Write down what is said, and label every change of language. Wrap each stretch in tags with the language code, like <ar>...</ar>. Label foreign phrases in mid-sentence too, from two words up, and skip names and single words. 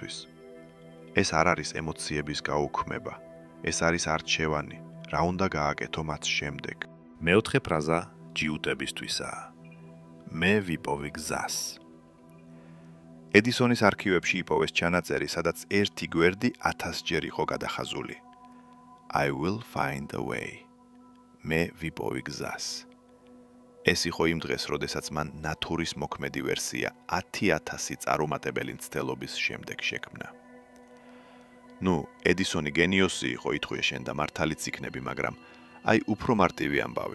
<ka>ეს არ არის ემოციების გაუქმება, ეს არის არჩევანი, რა უნდა გააკეთო მათ შემდეგ. მეოთხე ფრაზა ჯიუტებისთვისაა. მე ვიპოვი გზას. ედისონის არქივებში იპოვეს ჩანაწერი, სადაც ერთი გვერდი 1000 ჯერ იყო გადახაზული.</ka> <en>I will find a way.</en> <ka>მე ვიპოვი გზას. ეს იყო იმ დღეს, როდესაც მან ნათურის მოქმედი ვერსია 10000 წარუმატებელი მცდელობის შემდეგ შექმნა. ედისონი გენიოსი იყო, ითქვია შენ და მართალიც იქნები, მაგრამ აი უფრო მარტივი ამბავი.</ka>